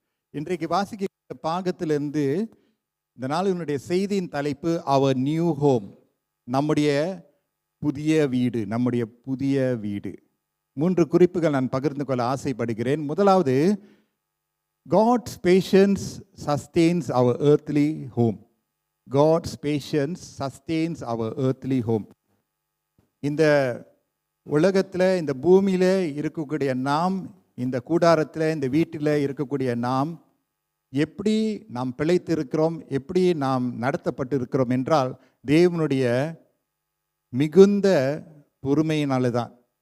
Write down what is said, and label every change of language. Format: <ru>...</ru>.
<ta>இன்றைக்கு வாசிக்க பாகத்திலிருந்து இந்த நாளினுடைய செய்தியின் தலைப்பு அவர் நியூ ஹோம், நம்முடைய புதிய வீடு, நம்முடைய புதிய வீடு. 3 குறிப்புகள் நான் பகிர்ந்து கொள்ள ஆசைப்படுகிறேன். முதலாவது,</ta> <en>God's patience sustains our earthly home. God's patience sustains our earthly home.</en> <ta>இந்த உலகத்தில், இந்த பூமியில் இருக்கக்கூடிய நாம், இந்த கூடாரத்தில், இந்த வீட்டில் இருக்கக்கூடிய நாம் எப்படி நாம் பிழைத்து இருக்கிறோம், எப்படி நாம் நடத்தப்பட்டு இருக்கிறோம் என்றால் தேவனுடைய மிகுந்த பொறுமையினால தான்.</ta>